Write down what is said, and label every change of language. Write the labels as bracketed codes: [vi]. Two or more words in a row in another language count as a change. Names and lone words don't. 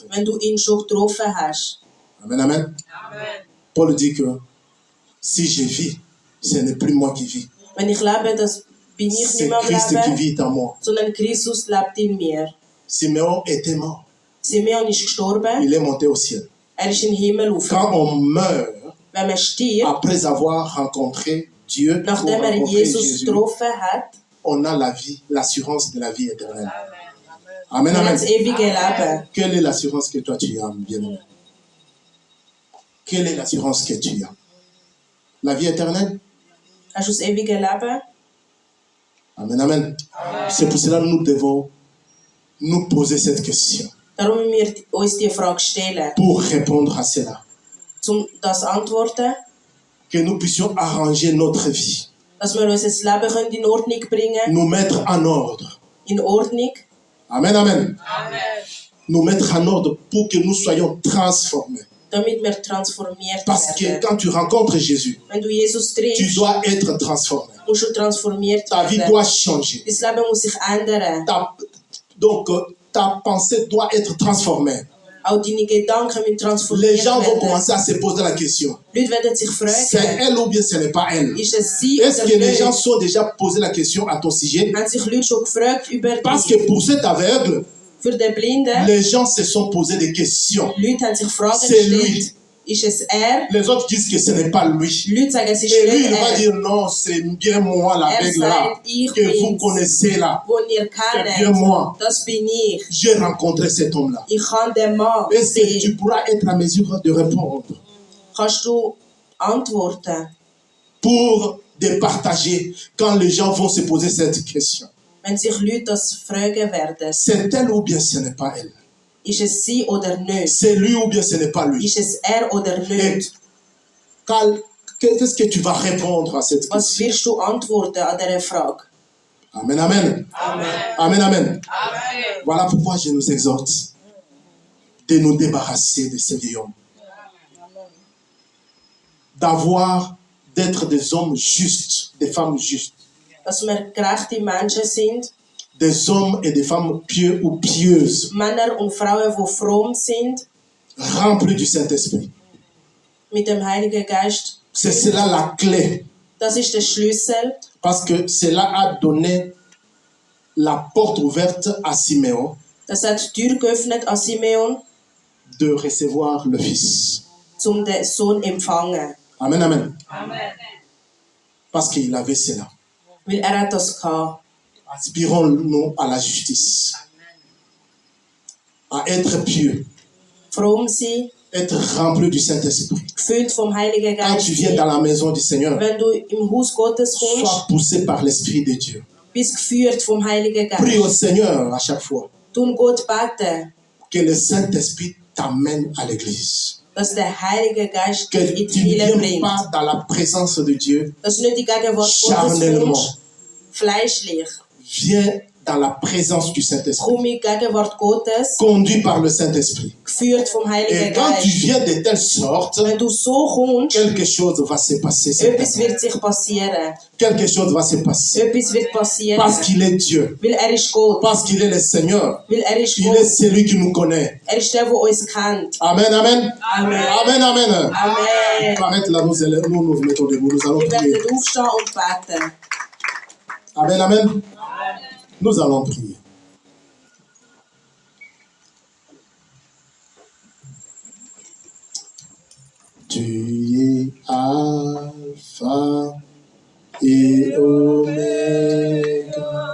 [de] Wenn du ihn schon getroffen hast. [fr] Amen, amen. Paul dit que si je vis, ce n'est plus moi qui vis. [de] Wenn ich lebe, das bin ich [fr] C'est [de] nicht mehr am [fr] Christ qui [de] Leben, [fr] vit en moi. [de] sondern Christus lebt in mir. [fr] Siméon était mort. [de] Simeon ist gestorben, [fr] Il est monté au ciel. [de] er ist in den Himmel [fr] Quand [de] rauf. [fr] on meurt, [de] Wenn man stirbt, [fr] après avoir rencontré Dieu, pour [de] nachdem [fr] rencontrer [de] Jesus [fr] Jésus, [de] getroffen hat, [fr] on a la vie, l'assurance de la vie éternelle. Amen, [de] man hat [fr] amen. [de] das ewige Leben. [fr] Quelle est l'assurance que toi tu as, bien-aimé? Quelle est l'assurance que tu as? La vie éternelle? [de] Hast du das ewige Leben? [fr] Amen, amen. C'est pour cela que nous devons nous poser cette question [de] Darum müssen wir uns die Frage stellen, [fr] pour répondre à cela. [de] um das zu antworten, [fr] Que nous puissions arranger notre vie, [de] dass wir unser Leben können in Ordnung bringen [fr] nous mettre en ordre. [de] in Ordnung, [fr] Amen, amen. Nous mettre en ordre pour que nous soyons transformés. [de] damit wir transformiert [fr] Parce que [de] werden. [fr] quand tu rencontres Jésus, [de] Wenn du Jesus [fr] tu [de] triffst, [fr] dois être transformé. [de] musst du transformiert [fr] Ta vie [de] werden. [fr] doit changer. [de] Dein Leben muss sich ändern. [fr] Donc, ta pensée doit être transformée. [de] Auch deine Gedanken müssen [fr] Les [de] transformiert [fr] gens vont [de] werden. [fr] commencer à se poser la question. [de] Leute werden sich [fr] C'est [de] fragen, [fr] elle ou bien ce n'est pas elle? [de] ist es sie [fr] Est-ce [de] oder [fr] que les gens [de] nicht? [fr] sont déjà posé la question à ton sujet? [de] Haben sich Leute schon gefragt über [fr] Parce [de] dich? [fr] que pour cet aveugle, [de] Für den Blinden, [fr] les gens se sont posé des questions. [de] Leute haben sich Fragen [fr] C'est lui. [de] gestellt. Ist es er? [fr] Les autres disent que ce n'est pas lui. [de] Leute sagen, es ist [fr] Et lui, [de] nicht [fr] il va [de] er. [fr] dire non, c'est bien moi, l'aveugle là, [de] sagt, ich [fr] que vous [de] bin's. [fr] connaissez là. [de] Wo ihr [fr] C'est bien moi. [de] kennt, das bin ich. [fr] J'ai rencontré cet homme-là. [de] Ich kann den Mann [fr] Est-ce que [de] sehen. [fr] tu pourras être à mesure de répondre [de] Kannst du antworten, [fr] pour départager quand les gens vont se poser cette question? [de] wenn sich Leute das fragen werden? [fr] C'est elle ou bien ce n'est pas elle? [de] Ist es sie oder nicht? [fr] C'est lui ou bien ce n'est pas lui? [de] Ist es er oder [fr] Et [de] nicht? [fr] qu'est-ce que tu vas répondre à cette [de] Was [fr] question? [de] wirst du antworten an dieser Frage? [fr] Amen, amen. Amen, amen. Voilà pourquoi je nous exhorte de nous débarrasser de ce vieil homme. D'être des hommes justes, des femmes justes, [de] Dass wir gerechte Menschen sind, [fr] des hommes et des femmes pieux ou pieuses, [de] Männer und Frauen, die fromm sind, [fr] remplis du Saint-Esprit. [de] mit dem Heiligen Geist. [fr] C'est cela la clé, [de] Das ist der Schlüssel, [fr] parce que cela a donné la porte ouverte à Siméon [de] das hat die Tür geöffnet an Simeon, [fr] de recevoir le Fils. [de] um den Sohn zu empfangen. [fr] Amen, amen. Parce qu'il avait cela. [de] Weil er hat das gehabt. [fr] Aspirons-nous à la justice, à être pieux, [de] Fromm sein, [fr] être rempli du Saint-Esprit. [de] gefüllt vom Heiligen [fr] Quand [de] Geist [fr] tu viens dans [de] sein. [fr] la maison du Seigneur, [de] Wenn du im Haus Gottes [fr] sois [de] kommst, [fr] poussé par l'Esprit de Dieu. [de] bist geführt vom Heiligen [fr] Prie au [de] Geist. [fr] Seigneur à chaque fois [de] Tun Gott beten, [fr] que le Saint-Esprit t'amène à l'église. [de] dass der Heilige Geist [fr] Que [de] dich in [fr] tu [de] die [fr] ne [de] Kirche [fr] viens [de] bringt. [fr] pas dans la présence de Dieu [de] Dass du nicht die Gegenwart Gottes [fr] charnellement. [de] kommst, fleischlich. [fr] Viens dans la présence du Saint-Esprit, [de] Komm in die Gegenwart Gottes, [fr] conduit par le Saint-Esprit. [de] geführt vom Heiligen [fr] Et quand tu [de] Geist. [fr] viens de telle sorte, [de] Wenn du so kommst, [fr] quelque chose va se passer. [de] etwas [fr] certainement. [de] wird sich passieren. [fr] Quelque chose va se passer. [de] Etwas wird passieren. [fr] Parce qu'il est Dieu. [de] Weil er ist Gott. [fr] Parce qu'il est le Seigneur. [de] Weil er ist [fr] Il est [de] Gott. [fr] celui qui nous connaît. [de] Er ist der, der uns kennt. [fr] Amen, amen. Amen. Amen, amen. Amen. Arrête là, nous nous mettons debout. Nous allons [de] Wir [fr] prier. [de] werden aufstehen und beten. [fr] Amen, amen. Nous allons prier. Tu es Alpha et Oméga.